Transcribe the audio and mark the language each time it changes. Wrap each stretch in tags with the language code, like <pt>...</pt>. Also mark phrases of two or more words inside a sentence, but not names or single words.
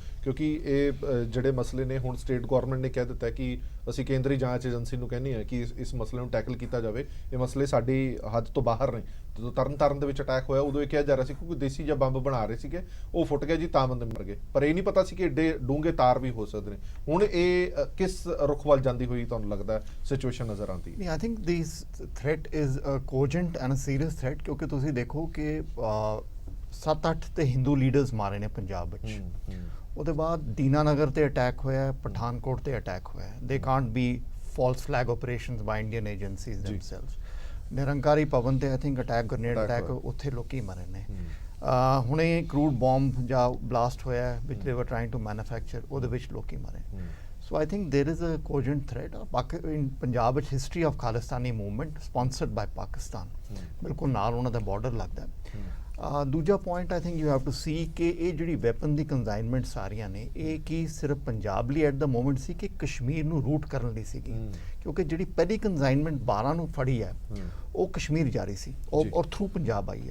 <pa>ਕਿਉਂਕਿ ਇਹ ਜਿਹੜੇ ਮਸਲੇ ਨੇ ਹੁਣ</pa> <en>state government</en> <pa>ਨੇ ਕਹਿ ਦਿੱਤਾ ਕਿ ਅਸੀਂ ਕੇਂਦਰੀ ਜਾਂਚ ਏਜੰਸੀ ਨੂੰ ਕਹਿੰਦੇ ਹਾਂ ਕਿ ਇਸ ਮਸਲੇ ਨੂੰ ਟੈਕਲ ਕੀਤਾ ਜਾਵੇ, ਇਹ ਮਸਲੇ ਸਾਡੀ ਹੱਦ ਤੋਂ ਬਾਹਰ ਨੇ। ਜਦੋਂ ਤਰਨਤਾਰਨ ਦੇ ਵਿੱਚ ਅਟੈਕ ਹੋਇਆ ਉਦੋਂ ਇਹ ਕਿਹਾ ਜਾ ਰਿਹਾ ਸੀ ਕਿ ਕੋਈ ਦੇਸੀ ਜਿਹਾ ਬੰਬ ਬਣਾ ਰਹੇ ਸੀਗੇ, ਉਹ ਫੁੱਟ ਗਿਆ ਜੀ ਤਾਂ ਬੰਦੇ ਮਰ ਗਏ, ਪਰ ਇਹ ਨਹੀਂ ਪਤਾ ਸੀ ਕਿ ਏਡੇ ਡੂੰਘੇ ਤਾਰ ਵੀ ਹੋ ਸਕਦੇ ਨੇ। ਹੁਣ ਇਹ ਕਿਸ ਰੁਖ ਵੱਲ ਜਾਂਦੀ ਹੋਈ ਤੁਹਾਨੂੰ ਲੱਗਦਾ ਸਿਚੁਏਸ਼ਨ ਨਜ਼ਰ ਆਉਂਦੀ ਹੈ?</pa> <en>I think this threat is a cogent and a serious threat,</en> <pa>ਕਿਉਂਕਿ ਤੁਸੀਂ ਦੇਖੋ ਕਿ 7-8 ਤੇ ਹਿੰਦੂ ਲੀਡਰਸ ਮਾਰੇ ਨੇ ਪੰਜਾਬ ਵਿੱਚ। ਉਹਦੇ ਬਾਅਦ ਦੀਨਾਨਗਰ ਤੇ ਅਟੈਕ ਹੋਇਆ, ਪਠਾਨਕੋਟ ਤੇ ਅਟੈਕ ਹੋਇਆ।</pa> <en>they can't be false flag operations by Indian agencies themselves.</en> <pa>ਨਿਰੰਕਾਰੀ ਭਵਨ ਤੇ</pa> <en>I think attack, grenade attack,</en> <pa>ਉੱਥੇ ਲੋਕੀ ਮਰੇ ਨੇ। ਹੁਣੇ</pa> <en>crude bomb</en> <pa>ਜਾਂ ਬਲਾਸਟ ਹੋਇਆ</pa> <en>which they were trying to manufacture,</en> <pa>ਉਹਦੇ ਵਿੱਚ ਲੋਕੀ ਮਰੇ।</pa> <en>So I think there is a cogent threat in Punjab ਵਿੱਚ history of Khalistani movement sponsored by Pakistan,</en> <pa>ਬਿਲਕੁਲ ਨਾਲ ਉਹਨਾਂ ਦਾ ਬਾਰਡਰ ਲੱਗਦਾ ਹੈ। ਦੂਜਾ ਪੁਆਇੰਟ</pa> <en>I think you have to see</en> <pa>ਕਿ ਇਹ ਜਿਹੜੀ ਵੈਪਨ ਦੀ ਕੰਜ਼ਾਈਨਮੈਂਟ ਸਾਰੀਆਂ ਨੇ, ਇਹ ਕੀ ਸਿਰਫ ਪੰਜਾਬ ਲਈ</pa> <en>at the moment</en> <pa>ਸੀ ਕਿ ਕਸ਼ਮੀਰ ਨੂੰ ਰੂਟ ਕਰਨ ਲਈ ਸੀਗੀ? ਕਿਉਂਕਿ ਜਿਹੜੀ ਪਹਿਲੀ ਕੰਜ਼ਾਈਨਮੈਂਟ 12 ਨੂੰ ਫੜੀ ਹੈ ਉਹ ਕਸ਼ਮੀਰ ਜਾ ਰਹੀ ਸੀ ਔਰ ਥਰੂ ਪੰਜਾਬ ਆਈ ਹੈ।</pa>